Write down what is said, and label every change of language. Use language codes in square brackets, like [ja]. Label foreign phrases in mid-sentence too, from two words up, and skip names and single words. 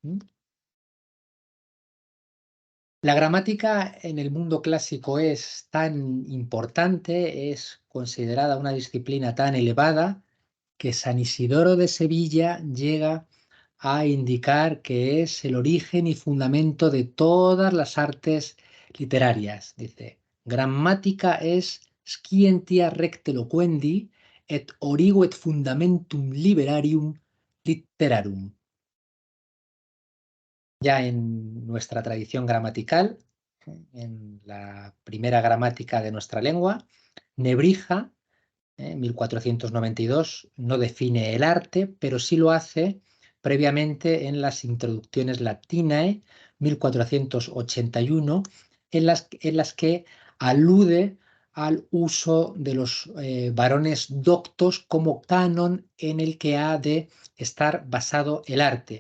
[es] La gramática en el mundo clásico es tan importante, es considerada una disciplina tan elevada, que San Isidoro de Sevilla llega a indicar que es el origen y fundamento de todas las artes literarias. Dice, gramática es [la] scientia recte loquendi et origo et fundamentum liberarium literarum. [es] Ya en nuestra tradición gramatical, en la primera gramática de nuestra lengua, Nebrija 1492, no define el arte, pero sí lo hace previamente en las Introductiones Latinae, 1481, en las que alude al uso de los varones doctos como canon en el que ha de estar basado el arte.